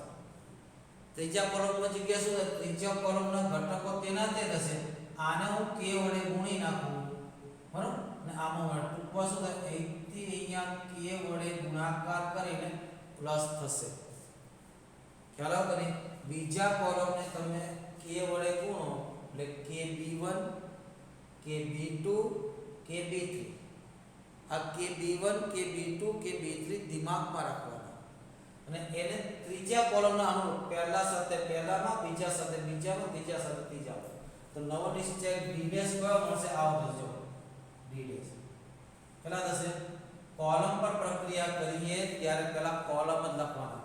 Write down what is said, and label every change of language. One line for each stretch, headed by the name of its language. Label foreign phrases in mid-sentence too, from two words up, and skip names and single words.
Gujarati: ત્રીજા કોલમમાં જગ્યા શું છે? ત્રીજા કોલમના ઘટકો તેના તે થશે. આને હું k વડે ગુણી નાખું. બરાબર. અને આમાં ટૂંકમાં શું થાય? અહીંથી અહીંયા k વડે ગુણાકાર કરીને પ્લસ થશે. ખ્યાલ આવે કે બીજા કોલમને તમે k વડે ગુણો એટલે kb1 kb2 kb3. આ kb1 kb2 kb3 દિમાગમાં રાખવાના અને એને ત્રીજા કોલમના અનુરૂપ પહેલા સાથે પહેલામાં, બીજા સાથે બીજામાં, ત્રીજા સાથે ત્રીજામાં. તો નવો નિશ્ચય d' કયો મળશે? આવો થશે d'. કેટલા થશે? કોલમ પર પ્રક્રિયા કરીએ ત્યારે પહેલા કોલમ જ લખવાના.